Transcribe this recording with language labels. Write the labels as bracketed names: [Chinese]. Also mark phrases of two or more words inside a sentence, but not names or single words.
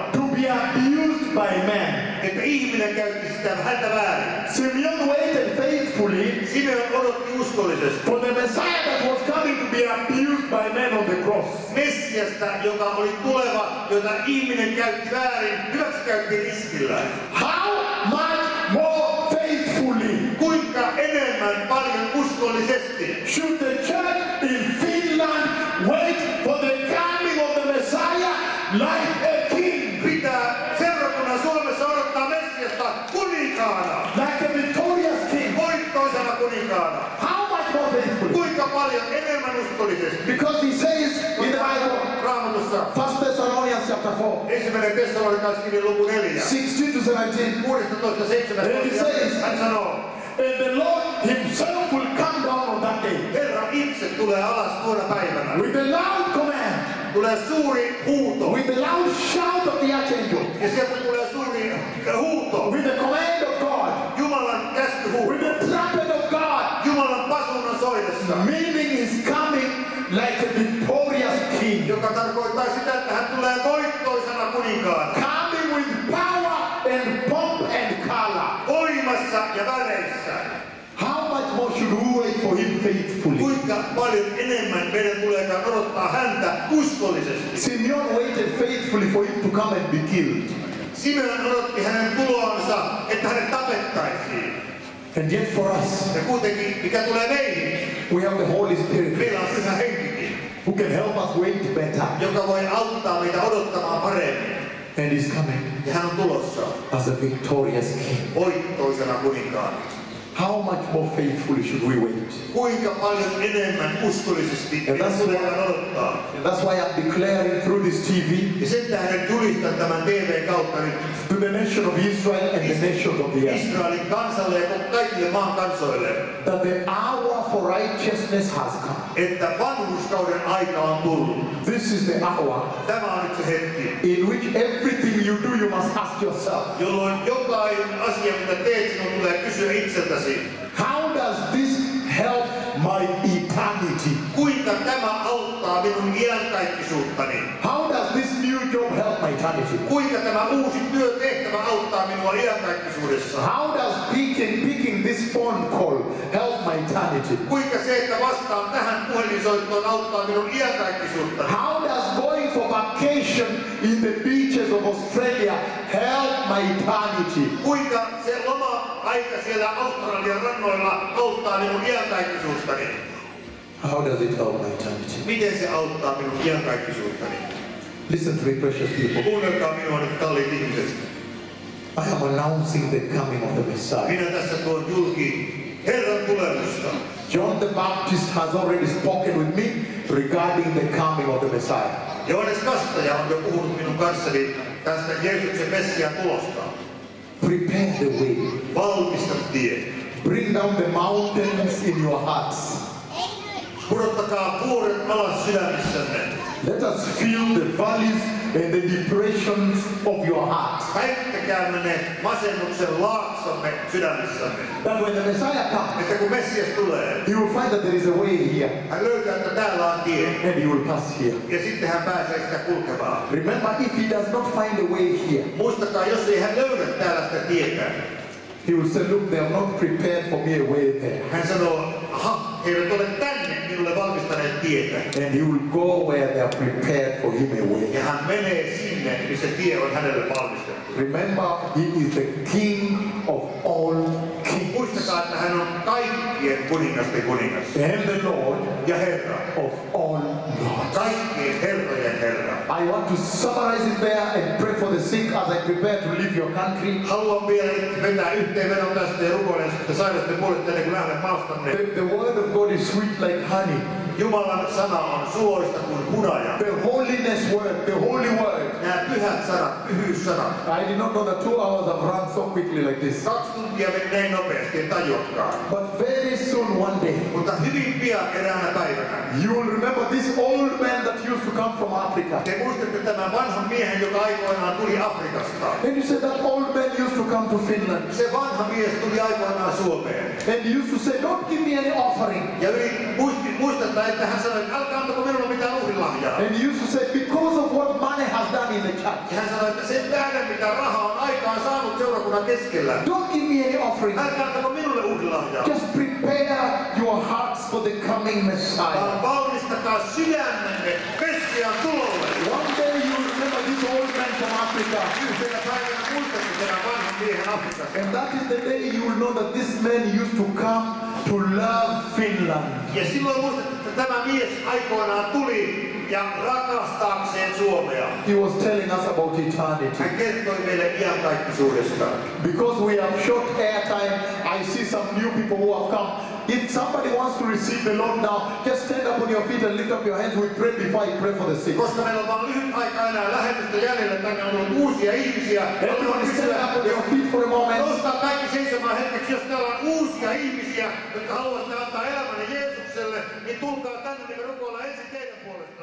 [English] to be abused by man. [Finnish] Että ihminen käytti sitä häntä väärin. [English] Simeon waited faithfully [Finnish] Simeon odotti uskollisesti [English] for the Messiah that was coming to be abused by men on the cross. [Finnish] Messiasta, joka oli tuleva, jota ihminen käytti väärin, hyväksikäytti riskillä. [English] How much more faithfully [Finnish] Kuinka enemmän, paljon uskollisesti [English] should the church in Finland wait for the coming of the Messiah like a king, [Finnish] pitää seurakunnan Suomessa odottaa Messiasta kuninkaana, [English] like a victorious king? [Finnish] voittoisena kuninkaana. [English] How much more faithfully? [Finnish] Kuinka paljon enemmän uskollisesti. [English] Because he says in the Bible, [Finnish] Raamatussa [English] 1 Thessalonians chapter 4, [Finnish] ensimmäinen Tessalonikalaiskirja luku 4, [English] 16 to 17, [Finnish] 16-17. Hän sanoo, [English] and the Lord himself will come down on that day [Finnish] Herra itse tulee alas tuona päivänä. [English] with a loud command, [Finnish] Tulee suuri huuto. [English] with the loud shout of the archangel, [Finnish] Ja sieltä tulee suuri huuto. [English] with the command of God, [Finnish] Jumalan käskyhuuto. [English] with the trumpet of God, [Finnish] Jumalan pasunan soidessa. [English] meaning he's coming like a victorious king, [Finnish] Joka tarkoittaa sitä, että hän tulee voittoisena kuninkaana. [English] coming with power and pomp and color. [Finnish] Voimassa ja väreissä. [English] How much more should we wait for him faithfully? [Finnish] Kuinka paljon enemmän meidän tuleekaan odottaa häntä uskollisesti. [English] Simeon waited faithfully for him to come and be killed. [Finnish] Simeon odotti hänen tuloansa, että hänet tapettaisiin. [English] And yet for us, [Finnish] Ja kuitenkin, mikä tulee meihin, [English] we have the Holy Spirit [Finnish] meillä on Pyhä Henkikin, [English] who can help us wait better. [Finnish] joka voi auttaa meitä odottamaan paremmin. [English] And he's coming [Finnish] Ja hän on tulossa [English] as a victorious king. [Finnish] voittoisena kuninkaana. [English] How much more faithfully should we wait? [Finnish] Kuinka paljon enemmän uskollisesti Ja tässä- voidaan odottaa. [English] And that's why I'm declaring through this TV [Finnish] Ja sen tähden julistan tämän TVn kautta nyt [English] to the nation of Israel and the nations of the earth [Finnish] Israelin kansalle ja kaikille maan kansoille, [English] that the hour for righteousness has come. [Finnish] että vanhurskauden aika on tullut. [English] This is the hour [Finnish] Tämä on nyt se hetki, [English] in which everything you do, you must ask yourself, [Finnish] jolloin jokainen asia, mitä teet, sinun tulee kysyä itseltäsi, [English] how does this help my eternity? [Finnish] kuinka tämä auttaa minun iankaikkisuuttani? [English] How does this new job help my eternity? [Finnish] Kuinka tämä uusi työtehtävä auttaa minua iankaikkisuudessa? [English] How does picking this phone call help my eternity? [Finnish] Kuinka se, että vastaan tähän puhelinsoittoon auttaa minun iankaikkisuuttani? [English] How does going for vacation in the beaches of Australia help my eternity? [Finnish] Kuinka se loma-aika siellä Australian rannoilla auttaa minun iankaikkisuuttani? [English] How does it help my eternity? [Finnish] Miten se auttaa minun iankaikkisuuttani? [English] Listen to me, precious people. [Finnish] Kuunnelkaa minua nyt, kalliit ihmiset. [English] I am announcing the coming of the Messiah. [Finnish] Minä tässä tuon julki Herran tulemusta. [English] John the Baptist has already spoken with me regarding the coming of the Messiah. [Finnish] Johannes Kastaja on jo puhunut minun kanssani tästä Jeesuksen Messian tulosta. [English] Prepare the way. [Finnish] Valmista tie. [English] Bring down the mountains in your hearts. [Finnish] Pudottakaa vuoret alas sydämissänne. [English] Let us feel the valleys and the depressions of your heart. [Finnish] Häittäkäämme ne masennuksen laaksomme sydämissämme. [English] That when the Messiah comes, [Finnish] Että kun Messias tulee, [English] he will find that there is a way here [Finnish] hän löytää, että täällä on tie. [English] and he will pass here. [Finnish] Ja sitten hän pääsee sitä kulkemaan. [English] Remember, if he does not find a way here, [Finnish] Muistakaa, jos ei hän löydä täällä sitä tietä. [English] he will say, look, they have not prepared for me a way there. [Finnish] Hän sanoo, aha, he eivät ole tänne minulle valmistaneet tietä. [English] And he will go where they are prepared for him a way. [Finnish] Ja hän menee sinne, missä tie on hänelle valmistettu. [English] Remember, he is the King of all kings [Finnish] Muistakaa, että hän on kaikkien kuningasten kuningas. [English] and the Lord [Finnish] Ja Herra. [English] of all lords. [Finnish] Kaikkien herrojen Herra. [English] I want to summarize it there and pray for the sick as I prepare to leave your country. [Finnish] Haluan vielä vetää yhteenvedon tästä ja rukoilen sitten sairasten puolesta ennen kuin lähden maastanne. [English] The word of God is sweet like honey. [Finnish] Jumalan sana on suoista kuin hunaja. [English] The holiness word, the holy word. [Finnish] Nämä pyhät sanat, pyhyyssanat. [English] I did not know that 2 hours have run so quickly like this. [Finnish] 2 tuntia meni näin nopeasti, en tajuakaan. [English] But very soon one day, [Finnish] Mutta hyvin pian eräänä päivänä. [English] you will remember this old man that used to come from Africa. [Finnish] Te muistatte tämän vanhan miehen, joka aikoinaan tuli Afrikasta. [English] And you said that old man used to come to Finland. [Finnish] Se vanha mies tuli aikoinaan Suomeen. [English] And he used to say, don't give me any offering. [Finnish] Ja muistetaan, että hän sanoi, että älkää antako minulle mitään uhrilahjaa. [English] And he used to say, because of what money has done in the church, [Finnish] Ja hän sanoi, että sen tähden mitä rahaa on aikaan saanut seurakunnan keskellä. [English] don't give me any offering. [Finnish] Älkää antako minulle uhrilahjaa. [English] Just prepare your hearts for the coming Messiah. [Finnish] Vaan valmistakaa sydämenne Messian tulolle. [English] One day you will remember this old man from Africa. [Finnish] Yhtenä päivänä muistatte tämän vanhan miehen Afrikasta. [English] And that is the day you will know that this man used to come to love Finland. [Finnish] Ja silloin muistatte, että tämä mies aikoinaan tuli ja rakastaakseen Suomea. [English] He was telling us about eternity. [Finnish] Hän kertoi meille iankaikkisuudesta. [English] Because we have short airtime, I see some new people who have come. If somebody wants to receive the Lord now, just stand up on your feet and lift up your hands. We pray before I pray for the sick. [Finnish] Koska meillä on vain lyhyt aika enää lähetystä jäljellä, tänne on ollut uusia ihmisiä. [English] Everyone stand up on your feet for a moment. [Finnish] Nostaa kaikki seisomaan hetkeksi, jos täällä on uusia ihmisiä, jotka haluavat antaa elämänne Jeesukselle, niin tulkaa tänne, niin me rukoillaan ensin teidän puolesta.